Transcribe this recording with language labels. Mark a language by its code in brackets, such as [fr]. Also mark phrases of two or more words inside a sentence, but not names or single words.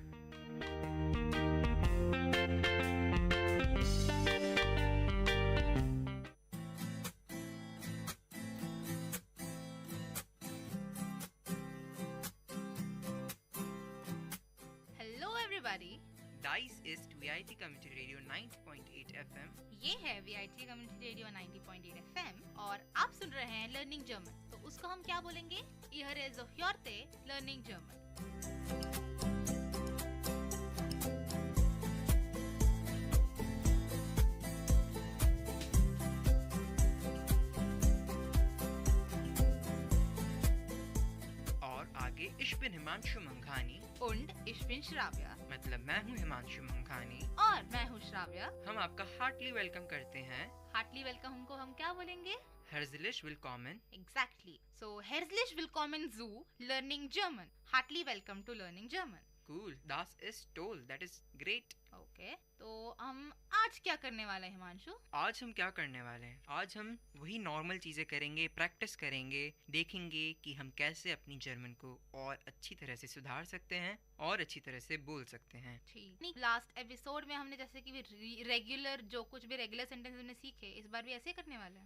[en] Hello everybody. [de] Dice ist VIT Community Radio 90.8 FM। [hi] ये है VIT Community Radio 90.8 FM और आप सुन रहे हैं लर्निंग जर्मन। तो उसको हम क्या बोलेंगे? [de] Ihr zuhörte Learning German। [hi] और आगे [de] Ich bin [hi] हिमांशु मंघानी [de] und ich bin श्राव्या, [hi] मतलब मैं हूँ हिमांशु मंघानी और मैं हूँ श्राव्या। हम आपका हार्टली वेलकम करते हैं। हार्टली वेलकम को हम क्या बोलेंगे? [de] Herzlich willkommen। [en] Exactly. So [de] herzlich willkommen zu Learning German. [en] Heartily welcome to Learning German. [de] Cool. Das ist toll. [en] That is great। Okay. [hi] तो हम आज क्या करने वाले हैं हिमांशु? आज हम क्या करने वाले हैं? आज हम वही नॉर्मल चीजें करेंगे, प्रैक्टिस करेंगे, देखेंगे कि हम कैसे अपनी जर्मन को और अच्छी तरह से सुधार सकते हैं और अच्छी तरह से बोल सकते हैं। ठीक। लास्ट एपिसोड में हमने जैसे कि रेगुलर जो कुछ भी रेगुलर सेंटेंस हमने सीखे, इस बार भी ऐसे करने वाले हैं।